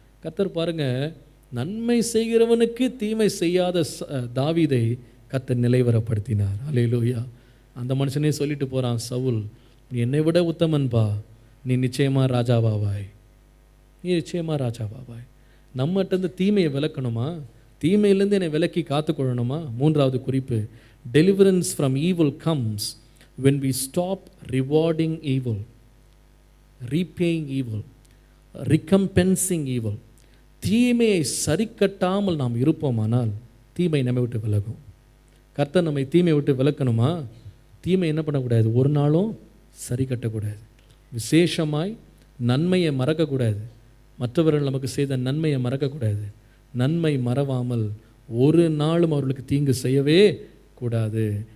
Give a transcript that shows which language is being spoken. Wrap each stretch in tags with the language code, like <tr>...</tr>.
<ta>கர்த்தர் பாருங்க, நன்மை செய்கிறவனுக்கு தீமை செய்யாத தாவீதை கர்த்தர் நிலைவரப்படுத்தினார். அல்லேலூயா. அந்த மனுஷனே சொல்லிட்டு போகிறான், சவுல் நீ என்னை விட உத்தமன்பா, நீ நிச்சயமாக ராஜாவாவாய், நீ நிச்சயமாக ராஜாவாவாய். நம்மகிட்ட தீமையை விலக்கணுமா? தீமையிலேருந்து என்னை விலக்கி காத்துக்கொள்ளணுமா? மூன்றாவது குறிப்பு,</ta> <en>Deliverance from evil comes when we stop rewarding evil, repaying evil, recompensing evil.</en> <ta>தீமையை சரி கட்டாமல் நாம் இருப்போமானால் தீமை நம்மை விட்டு விலகும். கர்த்தர் நம்மை தீமையை விட்டு விலக்கணுமா? தீமை என்ன பண்ணக்கூடாது? ஒரு நாளும் சரி கட்டக்கூடாது. விசேஷமாய் நன்மையை மறக்கக்கூடாது. மற்றவர்கள் நமக்கு செய்த நன்மையை மறக்கக்கூடாது. நன்மை மறவாமல் ஒரு நாளும் அவர்களுக்கு தீங்கு செய்யவே கூடாது.</ta>